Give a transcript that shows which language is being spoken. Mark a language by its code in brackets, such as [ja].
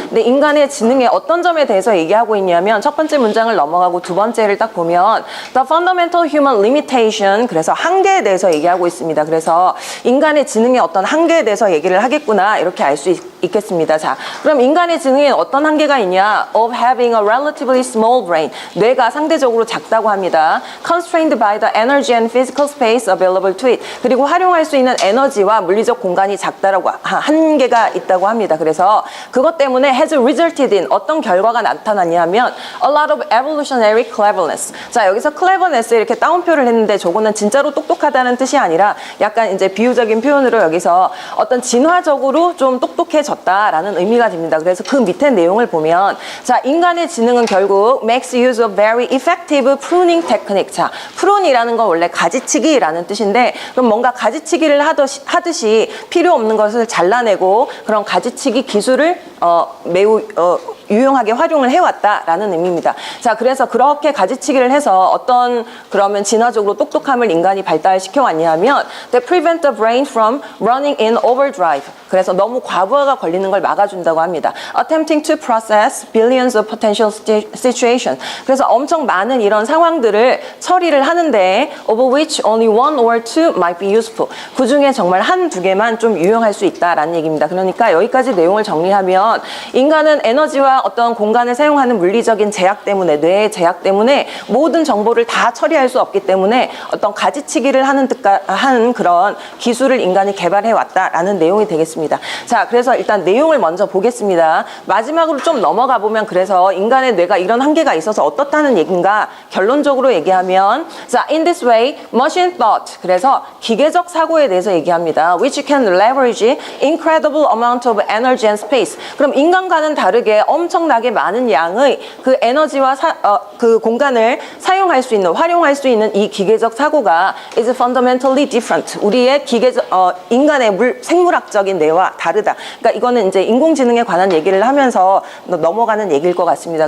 [ko] 근데 인간의 지능의 어떤 점에 대해서 얘기하고 있냐면 첫 번째 문장을 넘어가고 두 번째를 딱 보면 [en] The Fundamental Human Limitation, [ko] 그래서 한계에 대해서 얘기하고 있습니다. 그래서 인간의 지능의 어떤 한계에 대해서 얘기를 하겠구나, 이렇게 알 수 있겠습니다. 자, 그럼 인간의 지능에 어떤 한계가 있냐? [en] Of having a relatively small brain. [ko] 뇌가 상대적으로 작다고 합니다. [en] Constrained by the energy and physical space available to it. [ko] 그리고 활용할 수 있는 에너지와 물리적 공간이 작다라고 한계가 있다고 합니다. 그래서 그것 때문에 [en] has resulted in [ko] 어떤 결과가 나타났냐면 [en] a lot of evolutionary cleverness. [ko] 자, 여기서 cleverness 이렇게 따옴표를 했는데 저거는 진짜로 똑똑하다는 뜻이 아니라 약간 이제 비유적인 표현으로 여기서 어떤 진화적으로 좀 똑똑해졌다라는 의미가 됩니다. 그래서 그 밑에 내용을 보면 자, 인간의 지능은 결국 [en] makes use of very effective pruning technique. [ko] 자, prun이라는 건 원래 가지치기라는 뜻인데 그럼 뭔가 가지치기를 하듯이 필요 없는 것을 잘라내고 그런 가지치기 기술을 매우 유용하게 활용을 해왔다라는 의미입니다. 자, 그래서 그렇게 가지치기를 해서 어떤 그러면 진화적으로 똑똑함을 인간이 발달시켜 왔냐면 [en] they prevent the brain from running in overdrive. [ko] 그래서 너무 과부하가 걸리는 걸 막아준다고 합니다. [en] Attempting to process billions of potential situations. [ko] 그래서 엄청 많은 이런 상황들을 처리를 하는데 [en] of which only one or two might be useful. [ko] 그 중에 정말 한두 개만 좀 유용할 수 있다라는 얘기입니다. 그러니까 여기까지 내용을 정리하면 인간은 에너지와 어떤 공간을 사용하는 물리적인 제약 때문에, 뇌의 제약 때문에 모든 정보를 다 처리할 수 없기 때문에 어떤 가지치기를 하는 그런 기술을 인간이 개발해 왔다라는 내용이 되겠습니다. 자, 그래서 일단 내용을 먼저 보겠습니다. 마지막으로 좀 넘어가 보면 그래서 인간의 뇌가 이런 한계가 있어서 어떻다는 얘기인가 결론적으로 얘기하면 자, [en] in this way, machine thought. [ko] 그래서 기계적 사고에 대해서 얘기합니다. [en] Which can leverage incredible amount of energy and space. [ko] 그럼 인간과는 다르게 엄청나게 많은 양의 그 에너지와 그 공간을 사용할 수 있는, 활용할 수 있는 이 기계적 사고가 [en] is fundamentally different. [ko] 우리의 인간의 생물학적인 뇌와 다르다. 그러니까 이거는 이제 인공지능에 관한 얘기를 하면서 넘어가는 얘기일 것 같습니다.